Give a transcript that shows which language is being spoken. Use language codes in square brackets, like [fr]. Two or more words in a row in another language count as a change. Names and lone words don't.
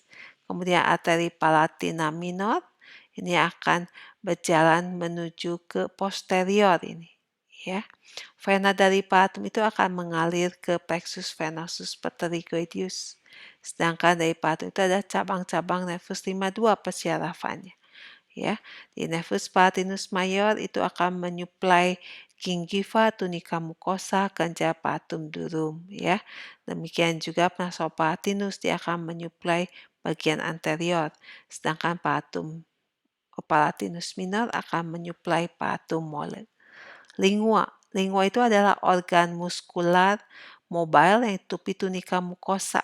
[id] Kemudian arteri palatina minor ini akan berjalan menuju ke posterior ini, ya. Vena dari palatum itu akan mengalir ke [la] plexus venosus pterygoideus. [id] Sedangkan dari palatum itu ada cabang-cabang nervus 52 persyarafannya. Ya, di [la] nervus palatinus mayor [id] itu akan menyuplai gingiva, [la] tunica mucosa, [id] kelenjar [la] palatum durum, [id] ya. Demikian juga nasopalatinus dia akan menyuplai bagian anterior, sedangkan palatinus minor akan menyuplai palatum molar. Lingua itu adalah organ muskular mobile yang ditutupi [la] tunica mucosa.